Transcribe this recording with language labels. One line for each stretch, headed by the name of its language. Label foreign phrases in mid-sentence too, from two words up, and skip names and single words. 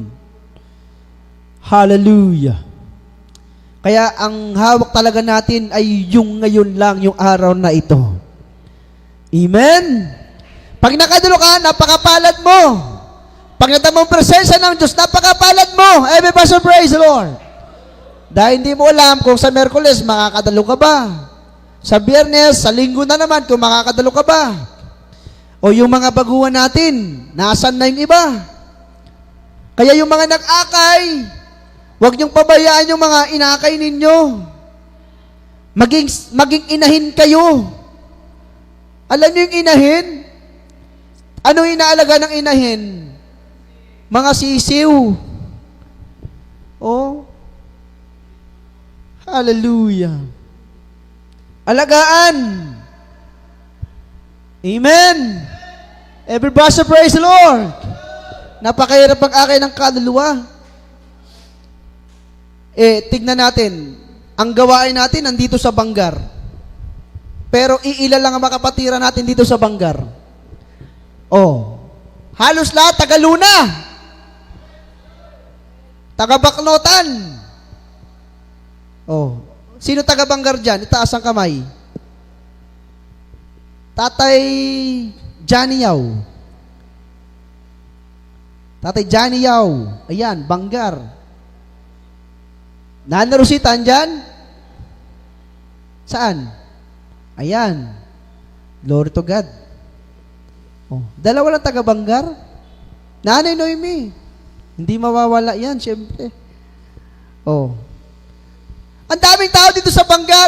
Filipino: Hallelujah. Kaya ang hawak talaga natin ay yung ngayon lang, yung araw na ito. Amen? Pag nakadulo ka, napakapalad mo. Pag natamo ang presensya ng Diyos, napakapalad mo.
English: Everybody praise the Lord.
Filipino: Dahil hindi mo alam kung sa Merkules makakadalo ka ba. Sa Biyernes, sa Linggo na naman kung makakadalo ka ba. O yung mga baguhan natin, nasan na yung iba? Kaya yung mga nag-akay, huwag niyong pabayaan yung mga inakay ninyo. Maging inahin kayo. Alam niyo yung inahin? Ano inaalaga ng inahin? Mga sisiw. Oh. Hallelujah. Alagaan. Amen.
English: Everybody praise the Lord.
Filipino: Napakahirap mag-akay ng kaluluwa. Tignan natin. Ang gawain natin nandito sa Bangar. Pero iila lang ang makapatira natin dito sa Bangar. Oh. Halos lahat taga Luna. Taga Bacnotan. Oh. Sino taga Bangar dyan? Itaas ang kamay. Tatay Johnny Yaw. Tatay Johnny Yaw. Ayan, Bangar. Nana Rosita, andyan? Saan? Ayan.
English: Glory to God.
Filipino: Oh, dalawa lang taga Bangar. Nanay Noemi. Hindi mawawala yan, syempre. Oh. Ang daming tao dito sa Bangar.